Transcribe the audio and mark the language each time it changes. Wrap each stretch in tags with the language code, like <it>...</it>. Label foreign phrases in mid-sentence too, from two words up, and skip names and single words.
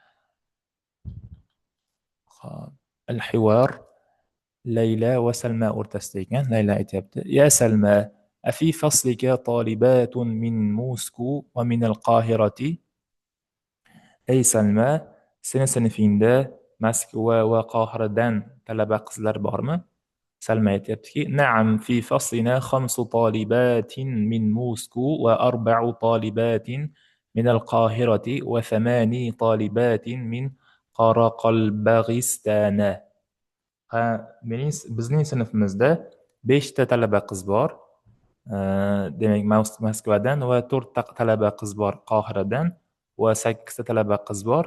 <uz>Al-hiwar Layla va Salma o'rtasida ekan.</uz> <ar>Layla aytayapti: "يا سلمى، أفي فصلك طالبات من موسكو ومن القاهرة?"</ar> <uz>Ey Salma, seni sinfingda Moskva va Qohiradan talaba qizlar bormi? Salma aytayaptiki:</uz> <ar>"نعم، في فصلنا 5 طالبات من موسكو و4 طالبات من القاهرة و8 طالبات من قراقلباغستان."</ar> <uz>Bizning sinfimizda 5 ta talaba qiz bor. Demak, Moskvadan va 4 ta talaba qiz bor Qohiradan va 8 ta talaba qiz bor.</uz>